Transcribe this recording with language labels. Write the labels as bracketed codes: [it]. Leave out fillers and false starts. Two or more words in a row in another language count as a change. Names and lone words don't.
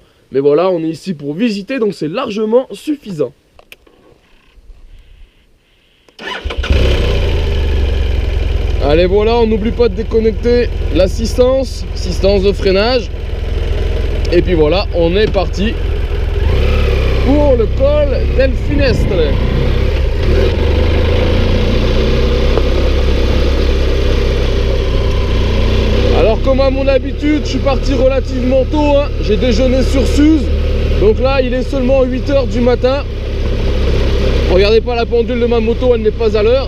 [fr] Mais voilà, on est ici pour visiter, donc c'est largement suffisant. Allez voilà, on n'oublie pas de déconnecter l'assistance de freinage. Et puis voilà, on est parti pour le col del Finestre. Alors comme à mon habitude, je suis parti relativement tôt, hein. J'ai déjeuné sur Suse. Donc là, il est seulement 8 h du matin. Regardez pas la pendule de ma moto, elle n'est pas à l'heure.